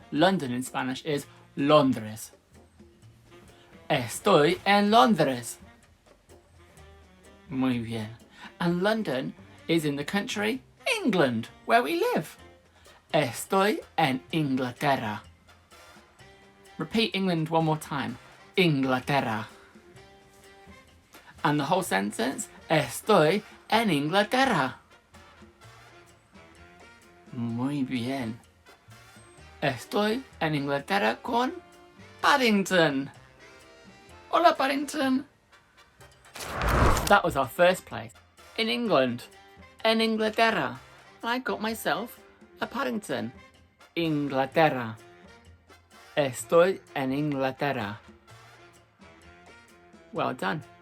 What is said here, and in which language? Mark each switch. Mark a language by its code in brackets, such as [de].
[en] London in Spanish is Londres. [es] Estoy en Londres. Muy bien. [en] And London is in the country England, where we live. [es] Estoy en Inglaterra. [en] Repeat England one more time. [es] Inglaterra. [en] And the whole sentence, [es] estoy en Inglaterra. Muy bien. Estoy en Inglaterra con Paddington. Hola, Paddington. [en] That was our first place. In England. [es] En Inglaterra. [en] I got myself a Paddington. [es] Inglaterra. Estoy en Inglaterra. [en] Well done.